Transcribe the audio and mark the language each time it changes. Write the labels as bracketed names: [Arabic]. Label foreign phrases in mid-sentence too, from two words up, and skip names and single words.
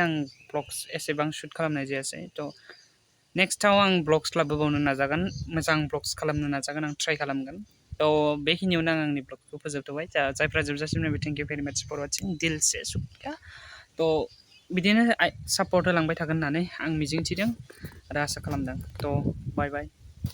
[Bodo] आं ब्लग्स एसेबां शुट खालामनाय जायासै थ' नेक्स्टआव आं ब्लग्स लाबोबावनो नाजागोन मोजां ब्लग्स खालामनो नाजागोन आं ट्राइ खालामगोन थ' बेखिनियावनो आं आंनि ब्लगखौ फोजोबथ'बाय जायफ्रा जोबजासिम नायबाय [English] thank you very much for watching [Hindi] दिल से शुक्रिया [Bodo] थ' बिदिनो सापर्ट होलांबाय थागोन होननानै आं मिजिंथिदों आरो आसा खालामदों थ' [English] bye bye